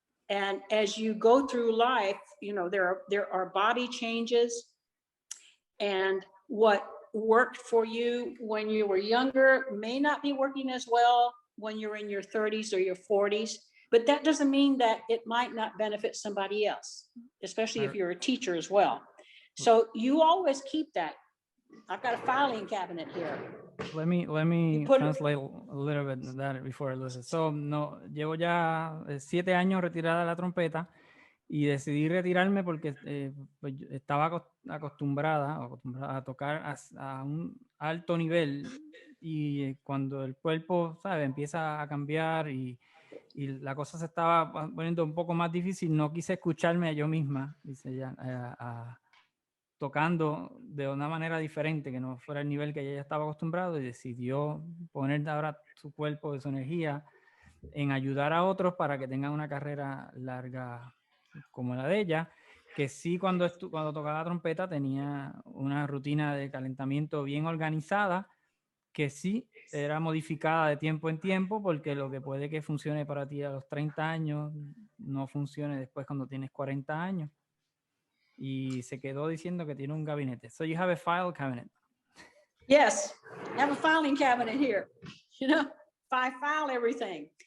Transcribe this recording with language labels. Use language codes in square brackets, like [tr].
[en] And as you go through life, you know, there are body changes, and what worked for you when you were younger may not be working as well when you're in your 30s or your 40s. But that doesn't mean that it might not benefit somebody else, especially if you're a teacher as well. So you always keep that. I've got a filing cabinet here. Let me translate a little bit of that before I lose it. [es] So, no, llevo ya 7 años retirada de la trompeta y decidí retirarme porque pues, estaba acostumbrada a tocar a un alto nivel, y cuando el cuerpo, ¿sabe?, empieza a cambiar y la cosa se estaba poniendo un poco más difícil, no quise escucharme a yo misma, dice ella, tocando de una manera diferente, que no fuera el nivel que ella estaba acostumbrado, y decidió poner ahora su cuerpo y su energía en ayudar a otros para que tengan una carrera larga como la de ella, que sí, cuando tocaba la trompeta tenía una rutina de calentamiento bien organizada, que sí era modificada de tiempo en tiempo, porque lo que puede que funcione para ti a los 30 años no funcione después cuando tienes 40 años. Y se quedó diciendo que tiene un gabinete. [en] So you have a file cabinet. Yes, I have a filing cabinet here. You know, I file everything.